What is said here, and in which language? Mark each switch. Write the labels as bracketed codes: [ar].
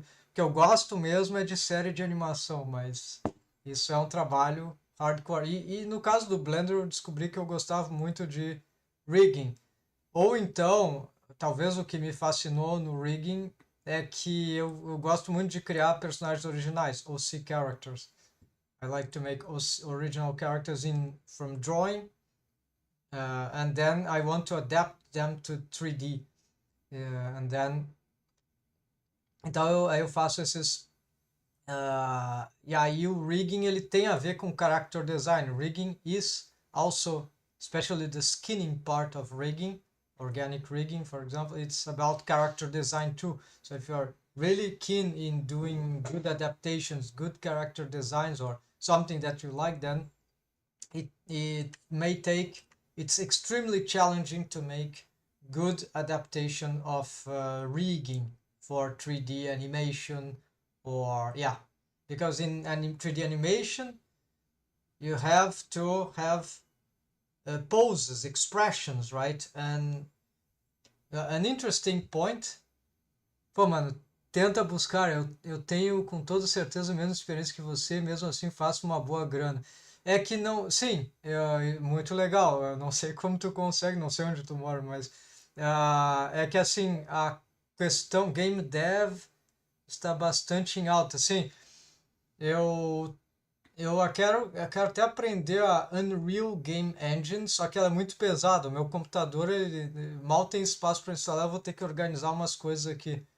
[pt] O que eu gosto mesmo é de série de animação, mas isso é um trabalho hardcore. E no caso do Blender eu descobri que eu gostava muito de rigging. Ou então, talvez o que me fascinou no rigging é que eu gosto muito de criar personagens originais, OC characters. [en] I like to make original characters in from drawing, and then I want to adapt them to 3D. And then, [pt] então aí eu faço esses. E aí o rigging ele tem a ver com character design. [en] Rigging is also, especially the skinning part of rigging, organic rigging, for example, it's about character design too. So if you're really keen in doing good adaptations, good character designs, or something that you like, then it may take, it's extremely challenging to make good adaptation of rigging for 3D animation, or yeah, because in 3D animation you have to have poses, expressions, right? And an interesting point, [pt] pô, mano, tenta buscar, eu tenho com toda certeza a mesma experiência que você, mesmo assim faço uma boa grana. É que não, sim, muito legal, eu não sei como tu consegue, não sei onde tu mora, mas é que assim, a questão game dev está bastante em alta, sim, eu eu quero até aprender a Unreal Game Engine, só que ela é muito pesada. O meu computador ele mal tem espaço para instalar. Eu vou ter que organizar umas coisas aqui.